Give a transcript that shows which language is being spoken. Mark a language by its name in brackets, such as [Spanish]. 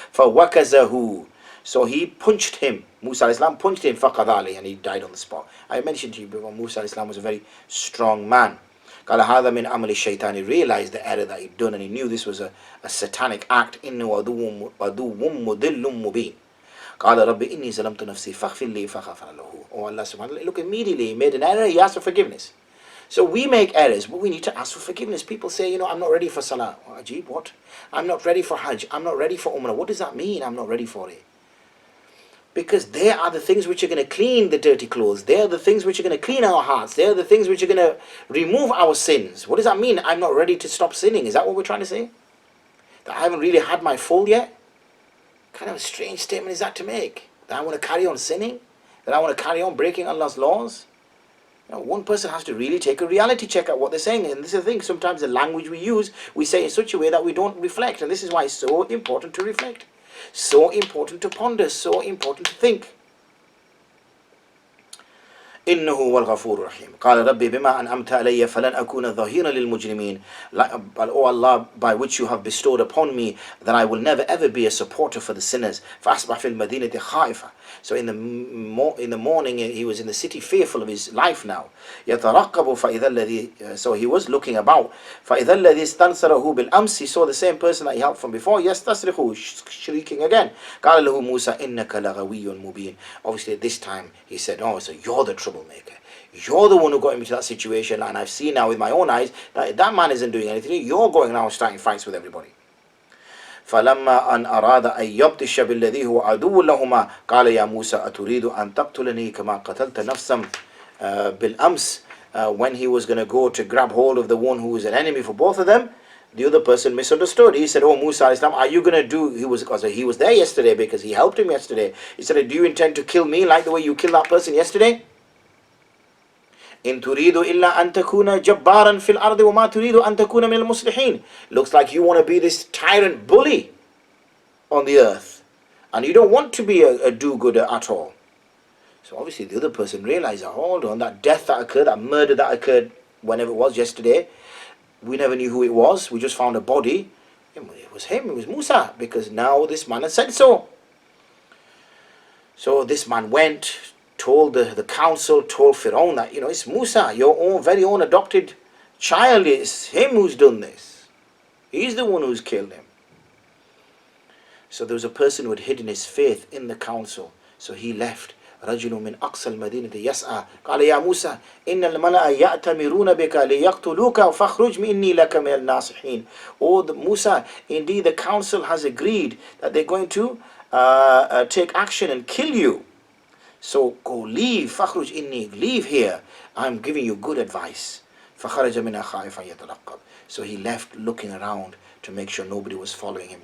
[Arabic] فَوَكَزَهُ. [English] So he punched him. Musa alayhi salam punched him, [Arabic] فَقَضَى عَلَيْهِ, [English] and he died on the spot. I mentioned to you before, Musa alayhi salam was a very strong man. [Arabic] قال هذا من عمل الشيطان. [English] He realized the error that he'd done, and he knew this was a satanic act. [Arabic] إنه عدو مضل مبين. قال رب إني ظلمت نفسي فاغفر لي فغفر له. [English] Oh Allah subhanahu wa ta'ala, look, immediately he made an error, he asked for forgiveness. So we make errors, but we need to ask for forgiveness. People say, I'm not ready for Salah. Oh, Ajib, what? I'm not ready for Hajj. I'm not ready for Umrah. What does that mean, I'm not ready for it? Because they are the things which are going to clean the dirty clothes. They are the things which are going to clean our hearts. They are the things which are going to remove our sins. What does that mean? I'm not ready to stop sinning. Is that what we're trying to say? That I haven't really had my full yet? What kind of a strange statement is that to make? That I want to carry on sinning? That I want to carry on breaking Allah's laws? One person has to really take a reality check at what they're saying. And this is the thing. Sometimes the language we use, we say in such a way that we don't reflect. And this is why it's so important to reflect. So important to ponder, so important to think. [Arabic] إنه هو الغفور الرحيم. قال ربي بما أنعمت علي فلن أكون ظهيرا للمجرمين. [English] O Allah, by which you have bestowed upon me, that I will never ever be a supporter for the sinners. [Arabic] فأصبح في المدينة خائفا. [English] So in the morning he was in the city fearful of his life now. [Arabic] يترقب فإذا الذي, [English] so he was looking about. [Arabic] فإذا الذي استنصره بالأمس, [English] he saw the same person that he helped from before. [Arabic] يستصرخ, [English] shrieking again. [Arabic] قال له موسى إنك لغوي مبين. [English] Obviously at this time he said, oh, so you're the troublemaker. You're the one who got him into that situation, and I've seen now with my own eyes that man isn't doing anything. You're going now and starting fights with everybody. [Arabic] فلما أن أراد أن يبطش بالذي هو عدو لهما قال يا موسى أتريد أن تقتلني كما قتلت نفسا بالأمس. [English] When he was going to go to grab hold of the one who was an enemy for both of them, the other person misunderstood. He said, oh Musa, are you going to do, he was there yesterday because he helped him yesterday. He said, do you intend to kill me like the way you killed that person yesterday? [Arabic] إن تريد إلا أن تكون جبارا في الأرض وما تريد أن تكون من المصلحين. [English] Looks like you want to be this tyrant bully on the earth, and you don't want to be a do-gooder at all. So obviously the other person realized that, hold on, that death that occurred, that murder that occurred whenever it was yesterday, we never knew who it was. We just found a body. It was him, it was Musa, because now this man had said so. So this man went, told the council, told Pharaoh that, it's Musa, your own very own adopted child. It's him who's done this. He's the one who's killed him. So there was a person who had hidden his faith in the council. So he left. [Arabic] رجل من أقصى المدينة يسعى قال يا موسى إن الملأ يأتمرون بك ليقتلوك فاخرج إني لك من الناصحين. [English] Oh Musa, indeed the council has agreed that they're going to take action and kill you. So go, leave. [Arabic] فاخرج إني, [English] leave here. I'm giving you good advice. [Arabic] فخرج منها خائفا يترقب. [English] So he left looking around to make sure nobody was following him.